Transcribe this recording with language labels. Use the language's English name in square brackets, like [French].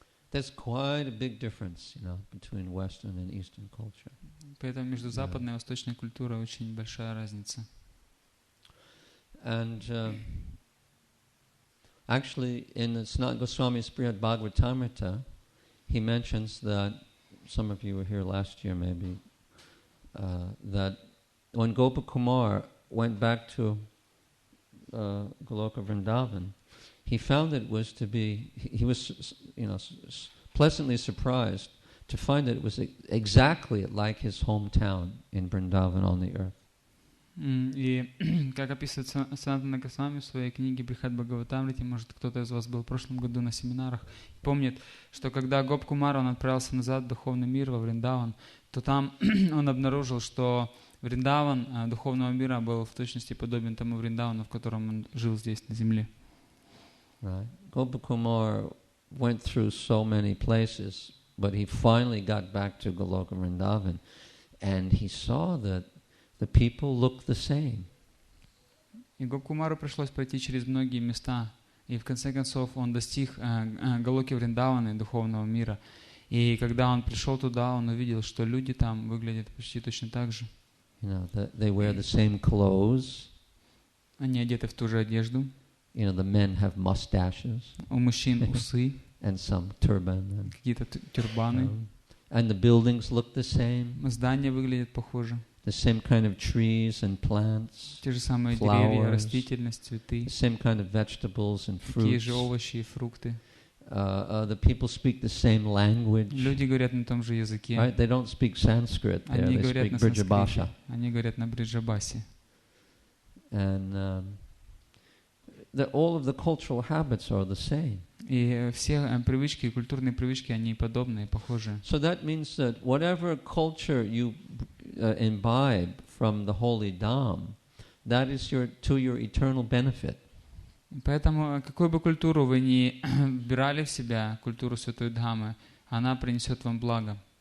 [English] there's quite a big difference, between Western and Eastern culture. [Russian] Поэтому между западной и восточной культурой очень большая разница. [English] And actually, in the Sanatana Goswami's Brihad Bhagavatamrita, he mentions that, some of you were here last year maybe, that when Gopakumar went back to Goloka Vrindavan, he found it was he was, pleasantly surprised to find that it was exactly like his hometown in Vrindavan on the earth. [Russian] И как описывает Санатана Госвами в своей книге Брихад Бхагаватамрите, может, кто-то из вас был в прошлом году на семинарах, помнит, что когда Гопкумар, он отправился назад в духовный мир, во Вриндаван, то там он обнаружил, что Вриндаван духовного мира был в точности подобен тому Вриндавану, в котором он жил здесь, на земле. [English] Right. Gopakumar went through so many places, but he finally got back to Goloka Vrindavan, and he saw that the people looked the same. [Russian] И Гопкумару пришлось пройти через многие места, и в конце концов он достиг Галоки Вриндавана, духовного мира. И когда он пришел туда, он увидел, что люди там выглядят почти точно так же. [English] They wear the same clothes. [Russian] Они одеты в ту же одежду. [English] The men have mustaches. [Russian] У мужчин усы. [English] And some turban. [Russian] Какие-то тюрбаны. [English] And the buildings look the same. [Russian] Здания выглядят похоже. [English] The same kind of trees and plants. [Russian] Те же самые [English] flowers, [Russian] деревья, растительность, цветы. [English] The same kind of vegetables and fruits. [Russian] Такие же овощи и фрукты. [English] The people speak the same language. [Russian] Люди говорят на том же языке. [English] Right? They don't speak Sanskrit there. [Russian] Они [English] They [Russian] говорят [English] speak [Russian] на [English] Brijabhasha. [Russian] санскрите. Они говорят на бриджабасе. [English] And all of the cultural habits are the same. [Russian] И все привычки, культурные привычки, они подобные, похожие. [English] So that means that whatever culture you imbibe from the holy Dham, that is to your eternal benefit. [Russian] Поэтому какую бы культуру вы ни вбирали в себя, культуру Святой Дхаммы, она принесет вам благо.